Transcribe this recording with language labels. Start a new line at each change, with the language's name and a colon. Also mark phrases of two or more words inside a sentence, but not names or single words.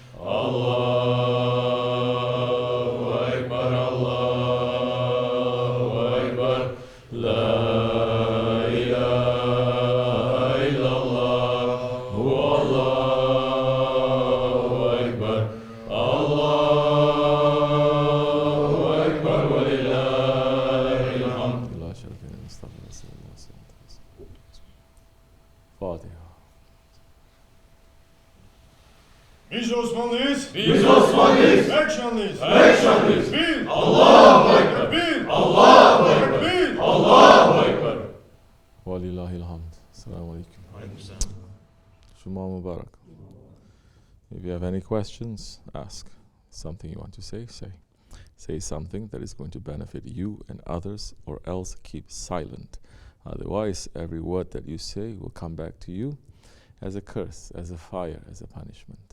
Arabic: الله أكبر الله أكبر لا إله إلا الله والله أكبر. الله أكبر ولله الحمد. لا شريك له نستغفر رسول الله صلى الله عليه وسلم. فاتحة.
Turkish: Biz Osmanlıyız. Biz Osmanlıyız. Ekşanlıyız. Ekşanlıyız. Bir.
Arabic: الله أكبر.
Turkish: Bir.
Arabic: الله أكبر.
Turkish: Bir.
Arabic: الله أكبر. ولله الحمد. السلام عليكم. جمعة مبارك.
English: If you have any questions, ask. Something you want to say, say. Say something that is going to benefit you and others, or else keep silent. Otherwise, every word that you say will come back to you as a curse, as a fire, as a punishment.